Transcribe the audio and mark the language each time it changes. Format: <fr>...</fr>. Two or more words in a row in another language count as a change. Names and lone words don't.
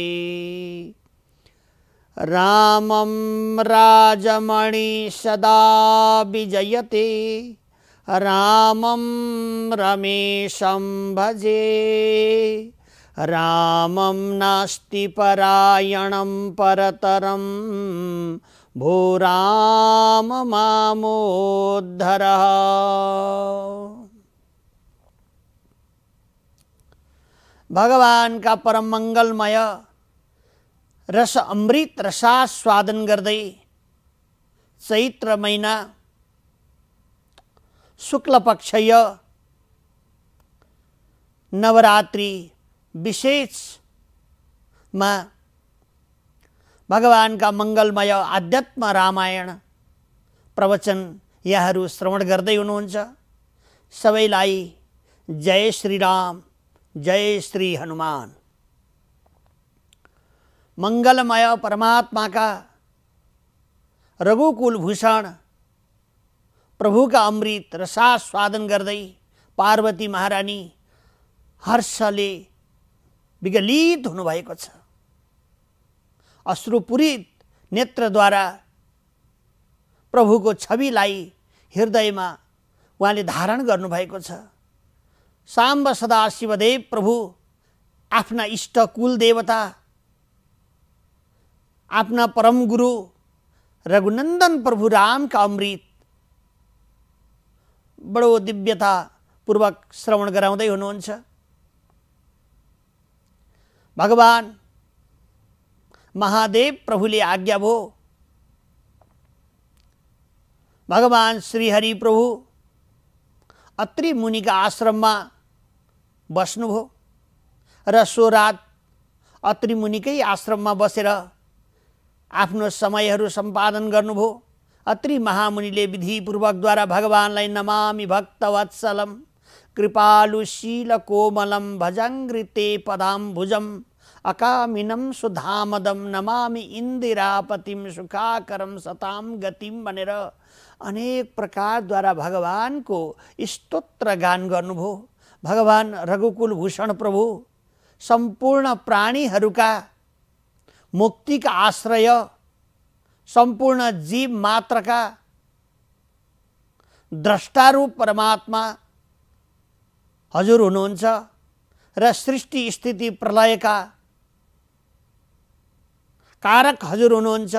<sa>रामं राजमणि सदा विजयते, रामं रमेशं भजे। रामं नास्ति परायणं परतरं, भो राम मामोद्धर।</sa> <ne>भगवान का परम मंगलमय रस अमृत रसास्वादन गर्दै चैत्र महिना शुक्ल पक्षय नवरात्रि विशेषमा भगवान का मंगलमय आध्यात्म रामायण प्रवचन यहाँहरू श्रवण गर्दै हुनुहुन्छ। सबैलाई जय श्री राम, जय श्री हनुमान। मंगलमय परमात्मा का रघुकुल भूषण प्रभु का अमृत रसास्वादन गर्दै पार्वती महारानी हर्षले विगलित हुनुभएको छ। अश्रुपूरित नेत्रद्वारा प्रभुको छविलाई हृदयमा उहाँले धारण गर्नुभएको छ। साम्ब सदाशिवदेव प्रभु आफ्ना इष्ट कुल देवता, अपना परम गुरु रघुनंदन प्रभु राम का अमृत बडो दिव्यता पूर्वक श्रवण गराउँदै हुनुहुन्छ। भगवान महादेव प्रभुले आज्ञा भो, भगवान श्रीहरि प्रभु अत्रि मुनिका आश्रममा बस्नुभयो र सो रात अत्रि मुनिकै आश्रममा बसेर आफ्नो समयहरू सम्पादन गर्नुभयो। अत्रि महामुनिले विधिपूर्वकद्वारा भगवानलाई</ne> <sa>नमामि भक्तवत्सलं कृपालुशील कोमलं भजङ्घ्रिते पदाम्बुजं अकामिनं सुधामदं नमामि इन्दिरापतिं सुखाकरं सतां गतिं</sa> <ne>भनेर अनेक प्रकारद्वारा भगवानको स्तोत्र गान गर्नुभयो। भगवान रघुकुल भूषण प्रभु सम्पूर्ण प्राणीहरूका मुक्तिका आश्रय, सम्पूर्ण जीव मात्रका द्रष्टारूप परमात्मा हजुर हुनुहुन्छ र सृष्टि स्थिति प्रलयका कारक हजुर हुनुहुन्छ।</ne>